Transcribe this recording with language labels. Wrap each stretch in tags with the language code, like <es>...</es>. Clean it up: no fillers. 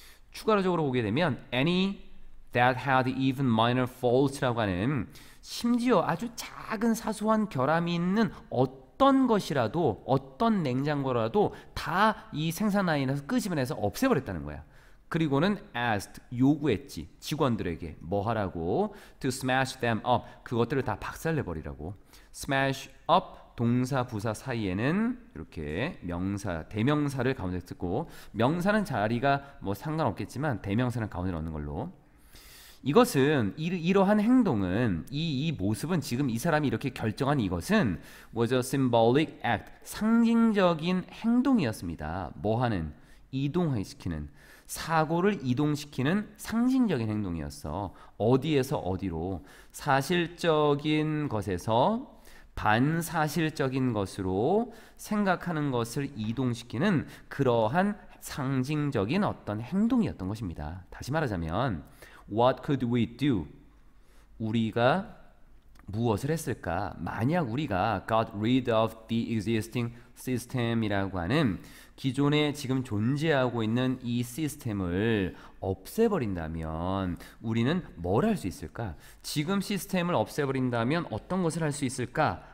<ko>추가적으로 보게 되면</ko> <en>any that had even minor faults</en> <ko>라고 하는 심지어 아주 작은 사소한 결함이 있는 어떤 것이라도, 어떤 냉장고라도 다 이 생산 라인에서 끄집어내서 없애버렸다는 거야. 그리고는 asked, 요구했지. 직원들에게 뭐 하라고?</ko> <en>to smash them up,</en> <ko>그것들을 다 박살내버리라고. smash up, 동사 부사 사이에는 이렇게 명사, 대명사를 가운데 쓰고, 명사는 자리가 뭐 상관없겠지만 대명사는 가운데 넣는 걸로. 이것은 이러한 행동은 이 모습은 지금 이 사람이 이렇게 결정한 이것은</ko> <en>was a symbolic act,</en> <ko>상징적인 행동이었습니다. 뭐 하는? 이동시키는, 사고를 이동시키는 상징적인 행동이었어. 어디에서 어디로? 사실적인 것에서 반사실적인 것으로 생각하는 것을 이동시키는 그러한 상징적인 어떤 행동이었던 것입니다. 다시 말하자면</ko> <en>What could we do?</en> <ko>우리가 무엇을 했을까? 만약 우리가</ko> <en>got rid of the existing system</en> <ko>이라고 하는 기존에 지금 존재하고 있는 이 시스템을 없애버린다면 우리는 뭘 할 수 있을까? 지금 시스템을 없애버린다면 어떤 것을 할 수 있을까?</ko>